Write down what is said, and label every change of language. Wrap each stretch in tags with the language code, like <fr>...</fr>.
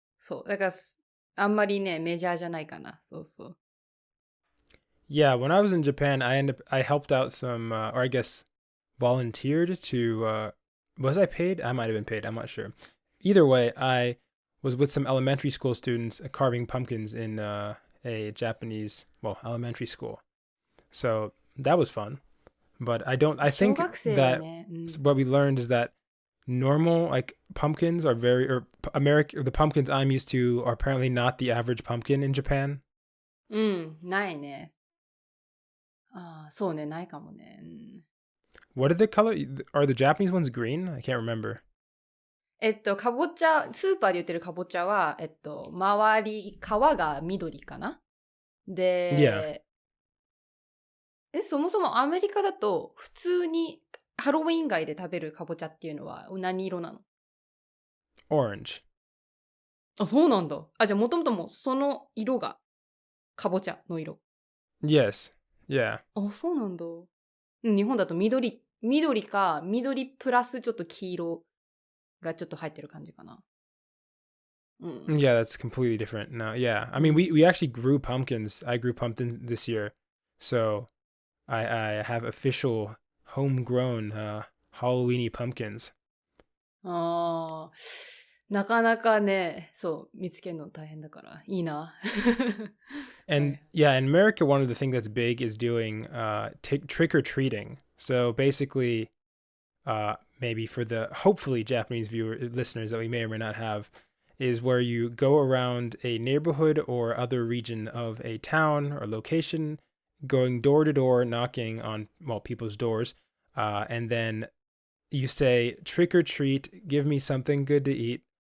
<ja>そう。だから、あんまりね、メジャーじゃないかな。そうそう。</ja> <en>Yeah, when I was in Japan, I helped out some, or I guess volunteered to, was I paid? I might have been paid. I'm not sure. Either way, I was with some elementary school students carving pumpkins in a Japanese, elementary school. So that was fun. But I think that what we learned is that normal, like pumpkins are the pumpkins I'm used to are apparently not the average pumpkin in Japan.</en> <ja>ないね。そうね、ないかもね。</ja> <en>What are the color? Are the Japanese ones green? I can't remember.</en> <ja>かぼちゃ、スーパーで売ってるかぼちゃは、周り、皮が緑かな？で、そもそもアメリカだと、普通にハロウィン街で食べるかぼちゃっていうのは何色なの？</ja> <en>Orange.</en> <ja>そうなんだ。じゃあもともともその色がかぼちゃの色。</ja> <en>Yes. Yeah.</en> <ja>そうなんだ。日本だと緑か、緑プラスちょっと黄色がちょっと入ってる感じかな。</ja> <en>Yeah, that's completely different. No, yeah. I mean, we actually grew pumpkins. I grew pumpkins this year. So I have official homegrown Halloweeny pumpkins.</en> <ja>ああ、なかなかね、そう、見つけるの大変だから、いいな。</ja> <en>And yeah, in America, one of the things that's big is doing trick or treating. So basically, maybe for the hopefully Japanese listeners that we may or may not have, is where you go around a neighborhood or other region of a town or location, going door to door, knocking on people's doors, and then you say trick or treat, give me something good to eat.</en>